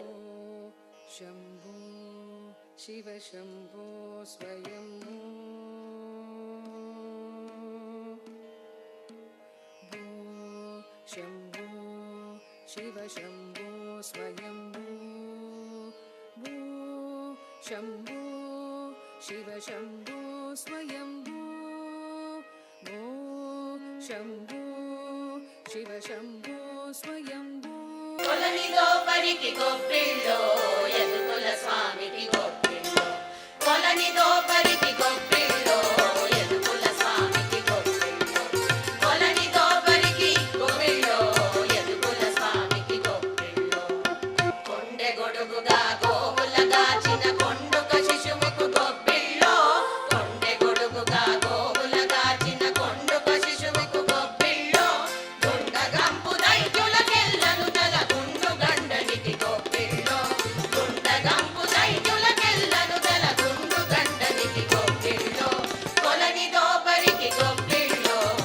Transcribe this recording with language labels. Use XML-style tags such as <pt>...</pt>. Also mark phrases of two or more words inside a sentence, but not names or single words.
<kn>ಶಂಭೋ ಶಿವ ಶಂಭೋ ಸ್ವಯಂ ಶಂಭೋ ಶಿವ ಶಂಭೋ ಸ್ವಯಂ ಶಂಭೋ ಶಿವ ಶಂಭೋ ಸ್ವಯಂ ಶಂಭೋ ಶಿವ ಶಂಭೋ ಸ್ವಯಂ</kn> <te>కొలనిదో పరికి గొప్పిళ్ళో ఎదుకుల స్వామికి గొప్పిళ్ళో కొలనిదో పరికి గొప్పిళ్ళో ఎదుకుల స్వామికి గొప్పిళ్ళో కొలనిదో పరికి గొప్పిళ్ళో ఎదుకుల స్వామికి గొప్పిళ్ళో కొండె గొడుగుగా గోవులగాచిన కొండుక శిశువుకు గొప్పిళ్ళో కొండె గొడుగుగా గోవులగాచిన కొండుక శిశువుకు గొప్పిళ్ళో గుండగంపు దైత్యులకెల్లను తల గుండు గండనికి గొప్పిళ్ళో గుండగంపు దైత్యులకెల్లను తల గుండు గండనికి గొప్పిళ్ళో కొలనిదో పరికి గొప్పిళ్ళో</te>